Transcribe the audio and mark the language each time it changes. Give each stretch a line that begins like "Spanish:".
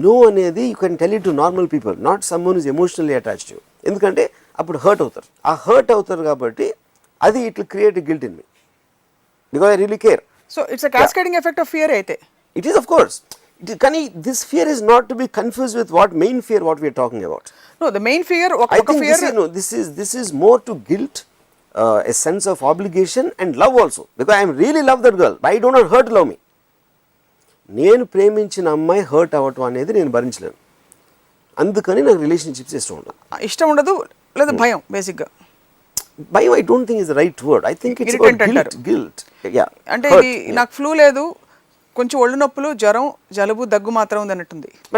English: No అనేది you can tell it to normal people, not someone is emotionally attached to you.
Telugu: ఎందుకంటే అప్పుడు hurt అవుతారు. ఆ hurt అవుతారు కాబట్టి అది
English: It will create a guilt in me because I really care. So it's a cascading effect of fear
Telugu: అయితే.
English: It is, of course.
Telugu: Kani,
English: this fear is not to be confused with what main fear what we are talking about. No, the main fear. I think fear, this is more to guilt, a sense of obligation and love also. Because I really love that girl, but I do not hurt love me.
Telugu: నేను ప్రేమించిన అమ్మాయి hurt అవ్వటం అనేది నేను భరించలేను. అందుకని నాకు relationships ఇష్టం ఉండదు లేదా భయం. బేసిక్గా
English: భయం I don't think is the right word. I think it's guilt.
Telugu: అంటే ఇది నాకు ఫ్లూ లేదు, కొంచెం ఒళ్ళు నొప్పులు, జ్వరం, జలుబు, దగ్గు మాత్రం ఉంది అన్నట్టుంది.